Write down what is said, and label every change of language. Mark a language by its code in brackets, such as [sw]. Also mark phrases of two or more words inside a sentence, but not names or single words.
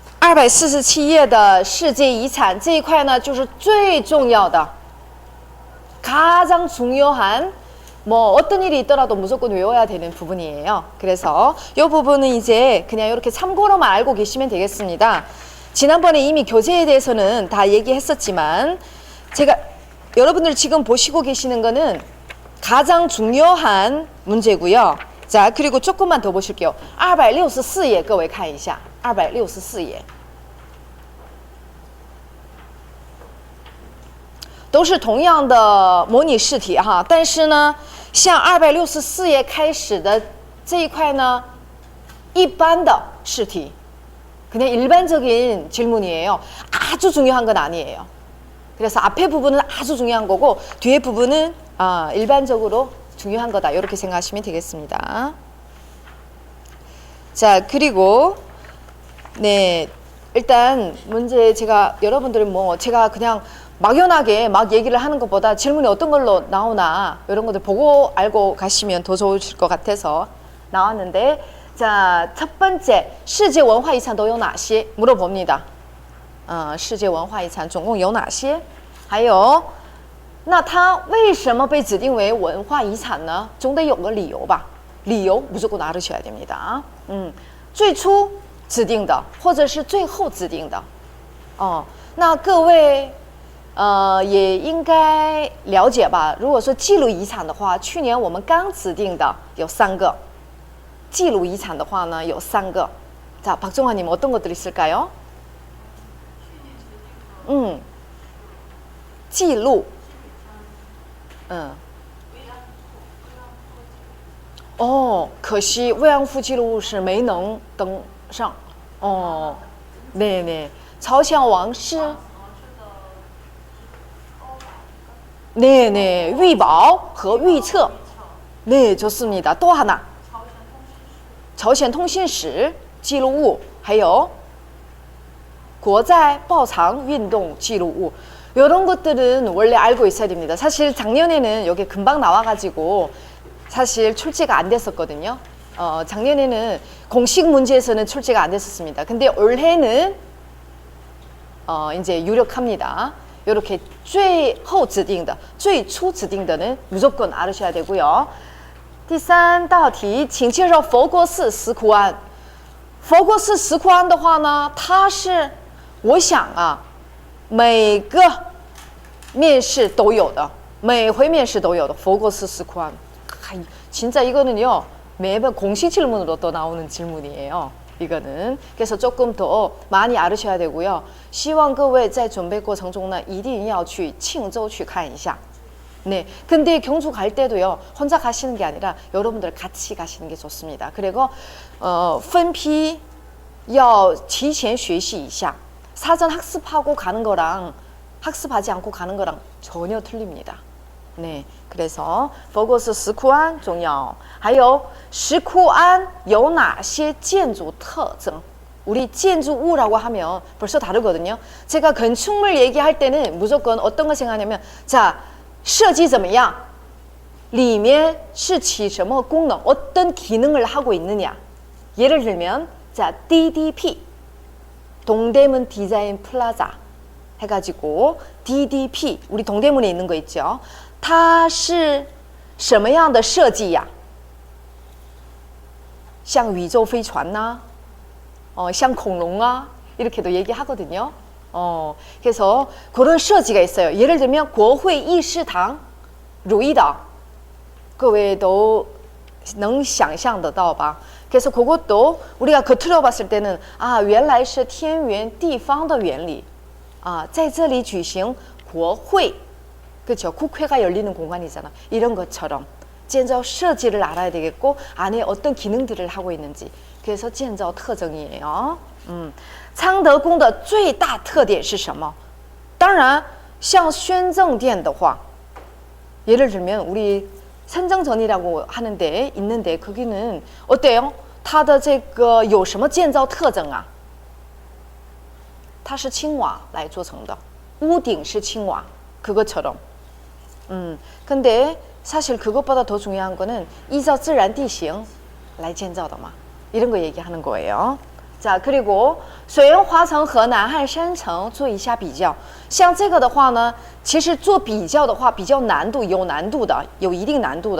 [zh] 247 页的世界遗产这一块呢，就是最重要的 [ko] 가장 중요한 뭐 어떤 일이 있더라도 무조건 외워야 되는 부분이에요. 그래서 이 부분은 이제 그냥 이렇게 참고로만 알고 계시면 되겠습니다. 지난번에 이미 교재에 대해서는 다 얘기했었지만 제가 여러분들 지금 보시고 계시는 거는 가장 중요한 문제고요. 자, 그리고 조금만 더 보실게요. [zh] 264页各位看一下 264页都是同样的模拟试题哈，但是呢，像264页开始的这一块呢，一般的试题， [ko] 그냥 일반적인 질문이에요. 아주 중요한 건 아니에요. 그래서 앞에 부분은 아주 중요한 거고 뒤에 부분은 일반적으로 중요한 거다. 이렇게 생각하시면 되겠습니다. 자, 그리고 네, 일단 문제 제가 여러분들은 뭐 제가 그냥 막연하게 막 얘기를 하는 것보다 질문이 어떤 걸로 나오나 이런 것들 보고 알고 가시면 더 좋으실 것 같아서 나왔는데 자, 첫 번째 [zh] 世界文化遗产都有哪些 [ko] 물어봅니다. [zh] 世界文化遗产总共有哪些还有那它为什么被指定为文化遗产呢总得有个理由吧理由 [ko] 무조건 알으셔야 됩니다. [zh] 最初指定的或者是最后指定的那各位也应该了解吧如果说记录遗产的话去年我们刚指定的有3个记录遗产的话呢有3个 [ko] 자, 박종환님 어떤 것들이 있을까요? [zh] 记录 可惜慰安妇记录物是没能登上 [ko] 네네 [zh] 朝鲜王室 [ko] 네네 [zh] 预保和预测 [ko] 네 좋습니다 또 하나 [zh] 朝鲜通信史记录物还有国在报藏运动记录物 [ko] 이런 것들은 원래 알고 있어야 됩니다. 사실 작년에는 여기 금방 나와가지고 사실 출제가 안 됐었거든요. 작년에는 공식 문제에서는 출제가 안 됐었습니다. 근데 올해는 이제 유력합니다. 이렇게 [zh] 最后指定的最初指定的 [ko] 는 무조건 알으셔야 되고요. [zh] 第3道题请介绍佛国寺石窟庵佛国寺石窟庵的话呢它是我想每个面试都有的每回面试都有的佛国寺石窟庵 [ko] 진짜 이거는요 매번 공식 질문으로 또 나오는 질문이에요 이거는 그래서 조금 더 많이 알으셔야 되고요 [zh] 希望各位在准备过程中呢一定要去庆州去看一下 [ko] 네, 근데 경주 갈 때도요 혼자 가시는 게 아니라 여러분들 같이 가시는 게 좋습니다 그리고 [zh] 分批要提前学习一下 [ko] 사전 학습하고 가는 거랑 학습하지 않고 가는 거랑 전혀 틀립니다. 네, 그래서 [zh] 佛国寺石窟庵重要还有石窟庵有哪些建筑特征 [ko] 우리 建筑物 라고 하면 벌써 다르거든요. 제가 건축물 얘기할 때는 무조건 어떤 거 생각하냐면 자, [zh] 设计怎么样里面是起什么功能 [ko] 어떤 기능을 하고 있느냐 예를 들면 자, DDP 동대문 디자인 플라자 해가지고 DDP 우리 동대문에 있는 거 있죠. [zh] 它是什么样的设计呀像宇宙飞船呐像恐龙啊 [ko] 이렇게도 얘기하거든요. 그래서 그런 设计가 있어요. 예를 들면 [zh] 国会议事堂如意岛各位都能想象得到吧 [ko] 그래서 그것도 우리가 겉으로 봤을 때는 [zh] 原来是天圆地方的原理在这里举行国会 [ko] 그렇죠 국회가 열리는 공간이잖아 이런 것처럼 [zh] 建造设计 [ko] 를 알아야 되겠고 안에 어떤 기능들을 하고 있는지 그래서 [zh] 建造特征 [ko] 이에요 [zh] 昌德宫的最大特点是什么当然像宣政殿的话 [ko] 예를 들면 우리 선정전이라고 하는데 있는데 거기는 어때요? [zh] 它的这个有什么建造特征啊它是青瓦来做成的屋顶是青瓦 [ko] 그것처럼 근데 사실 그것보다 더 중요한 거는 [zh] 依照自然地形来建造的嘛 [ko] 이런 거 얘기하는 거예요 자, 그리고 [zh] 水源华城和南汉山城做一下比较。像这个的话呢，其实做比较的话比较难度，有难度的，有一定难度的。